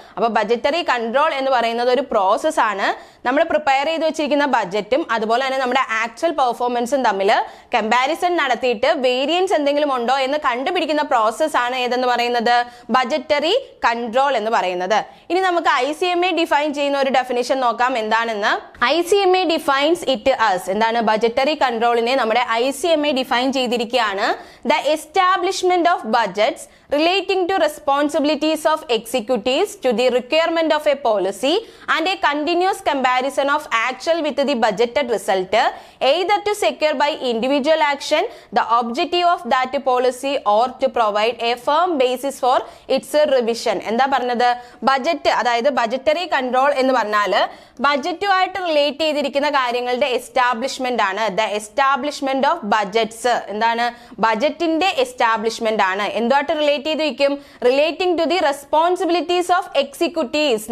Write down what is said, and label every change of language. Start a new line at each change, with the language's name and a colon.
Malayalam: അപ്പൊ budgetary control എന്ന് പറയുന്നത് ഒരു പ്രോസസ് ആണ്. നമ്മൾ പ്രിപ്പയർ ചെയ്ത് വെച്ചിരിക്കുന്ന ബജറ്റും അതുപോലെ തന്നെ നമ്മുടെ ആക്ച്വൽ പെർഫോമൻസും തമ്മിൽ കമ്പാരിസൺ നടത്തിയിട്ട് വേരിയൻസ് എന്തെങ്കിലും ഉണ്ടോ എന്ന് കണ്ടുപിടിക്കുന്ന പ്രോസസ് ആണ് ഏതെന്ന് പറയുന്നത്? ബജറ്ററി കൺട്രോൾ എന്ന് പറയുന്നത്. ഇനി നമുക്ക് ICMA ഡിഫൈൻ ചെയ്യുന്ന ഒരു ഡെഫിനിഷൻ നോക്കാം എന്താണെന്ന്.
English: ICMA defines it as
Malayalam: എന്താണ് ബജറ്ററി കൺട്രോളിനെ നമ്മുടെ ICMA ഡിഫൈൻ ചെയ്തിരിക്കുകയാണ്.
English: The establishment of budgets relating to responsibilities of executives to the requirement of a policy and a continuous comparison comparison of actual with the budgeted result, either to secure by individual action the objective of that policy or to provide a firm basis for its revision.
Malayalam: എന്താ പറഞ്ഞത്? Budget, അതായത് budgetary control എന്ന് പറഞ്ഞാൽ ബജറ്റുമായിട്ട് relate ചെയ്തിരിക്കുന്ന കാര്യങ്ങളുടെ establishment ആണ്.
English: the establishment of budgets
Malayalam: എന്താണ്? ബജറ്റിന്റെ എസ്റ്റാബ്ലിഷ്മെന്റ് ആണ്. എന്തുമായിട്ട് റിലേറ്റ് ചെയ്തിരിക്കും?
English: Relating to the responsibilities of executives.